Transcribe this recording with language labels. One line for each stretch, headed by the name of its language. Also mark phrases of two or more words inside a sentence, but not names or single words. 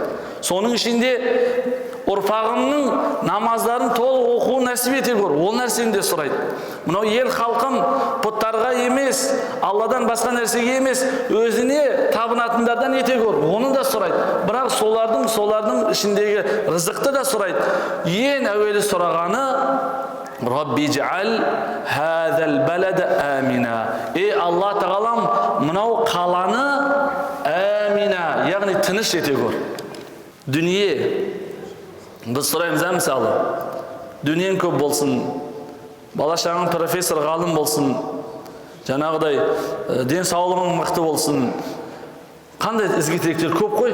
Kazakh: Соның ішінде ұрпағымның намаздарын толық оқуын нәсіп ете көр. Ол нәрсені де сұрайды. Мынау ел халқым пұттарға емес, Алладан басқа нәрсеге емес, өзіне табынатындардан ете көр. Оны да сұрайды. Бірақ солардың ішіндегі рызықты да сұрайды. Ең әуелі сұрағаны
Arabic: رب اجعل هذا البلد آمنا.
Kazakh: Алла Тағалам, мынау қаланы амина, яғни тыныш ете көр. Дүние, біз сұраймыз, мысалы, дүниең көп болсын, бала-шағаң профессор, ғалым болсын, жаңағыдай денсаулығың мықты болсын, қандай ізгі тілектер көп қой.